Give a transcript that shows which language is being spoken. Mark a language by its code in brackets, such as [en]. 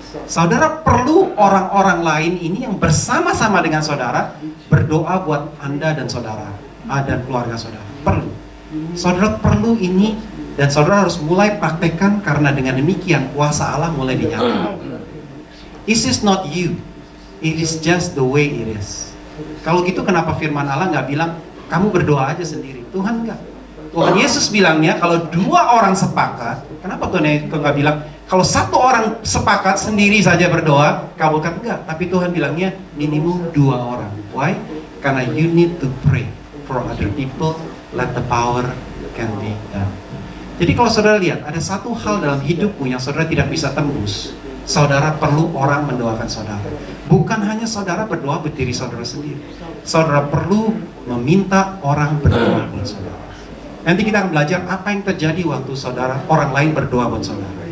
[id] Saudara perlu orang-orang lain ini yang bersama-sama dengan saudara berdoa buat Anda dan saudara, dan keluarga saudara. Perlu. Saudara perlu ini, dan saudara harus mulai praktekkan, karena dengan demikian kuasa Allah mulai dinyatakan. [en] This is not you, it is just the way it is. [id] Kalau gitu kenapa firman Allah nggak bilang kamu berdoa aja sendiri? Tuhan nggak. Tuhan Yesus bilangnya kalau dua orang sepakat. Kenapa Tuhan Yesus nggak bilang kalau satu orang sepakat sendiri saja berdoa kabulkan? Enggak. Tapi Tuhan bilangnya minimum dua orang. [en] Why? [id] Karena [en] you need to pray for other people. Let the power can be done. [id] Jadi kalau saudara lihat, ada satu hal dalam hidupmu yang saudara tidak bisa tembus. Saudara perlu orang mendoakan saudara. Bukan hanya saudara berdoa buat diri saudara sendiri. Saudara perlu meminta orang berdoa buat saudara. Nanti kita akan belajar apa yang terjadi waktu saudara, orang lain berdoa buat saudara.